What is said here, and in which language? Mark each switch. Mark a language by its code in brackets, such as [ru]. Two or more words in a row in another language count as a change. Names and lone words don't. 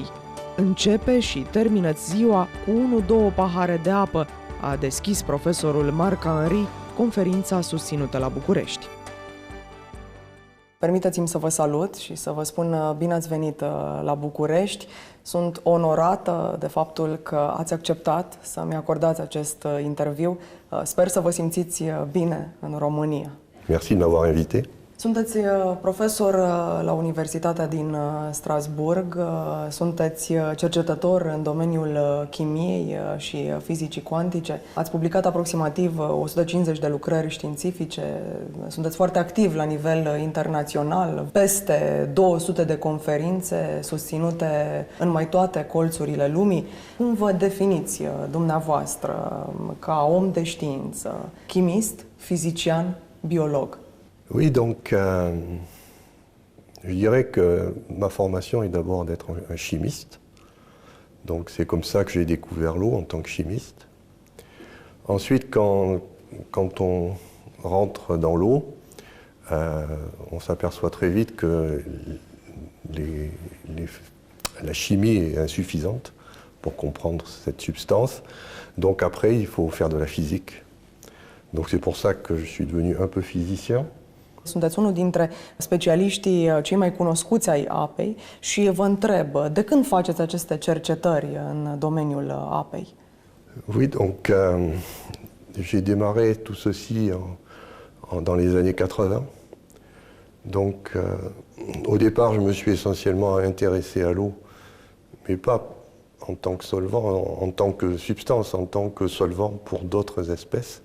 [ro] Începe și termină-ți ziua cu 1-2 pahare de apă, a deschis profesorul Marc Henry conferința susținută la București. Permiteți-mi să vă salut și să vă spun bine ați venit la București. Sunt onorată de faptul că ați acceptat să-mi acordați acest interviu. Sper să vă simțiți bine în România. [fr] Merci de m'avoir invité. [ro] Sunteți profesor la Universitatea din Strasbourg, sunteți cercetător în domeniul chimiei și fizicii cuantice. Ați publicat aproximativ 150 de lucrări științifice, sunteți foarte activ la nivel internațional, peste 200 de conferințe susținute în mai toate colțurile lumii. Cum vă definiți dumneavoastră ca om de știință, chimist, fizician, biolog? [fr] Oui, donc je dirais que ma formation est d'abord d'être un chimiste. Donc c'est comme ça que j'ai découvert l'eau en tant que chimiste. Ensuite, quand on rentre dans l'eau, on s'aperçoit très vite que la chimie est insuffisante pour comprendre cette substance. Donc après, il faut faire de la physique. Donc c'est pour ça que je suis devenu un peu physicien. [ro] Sunteți unul dintre specialiștii cei mai cunoscuți ai apei și vă întreb, de când faceți aceste cercetări în domeniul apei? [fr] Oui, donc j'ai démarré tout ceci dans les années 80. Donc au départ, je me suis essentiellement intéressé à l'eau, mais pas en tant que solvant, en tant que substance, en tant que solvant pour d'autres espèces.